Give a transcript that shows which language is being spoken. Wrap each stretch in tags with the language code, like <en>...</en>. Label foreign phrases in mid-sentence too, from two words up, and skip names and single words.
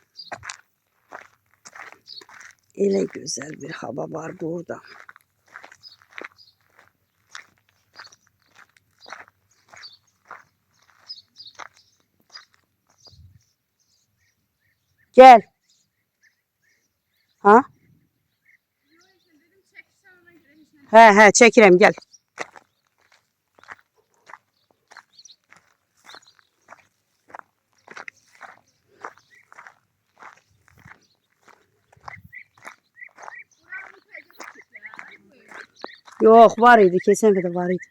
<az>Elə gözəl bir hava var burada. Gel. Ha? He çekirəm gel.</az> <tr>Yok var idi kesin de var idi.</tr>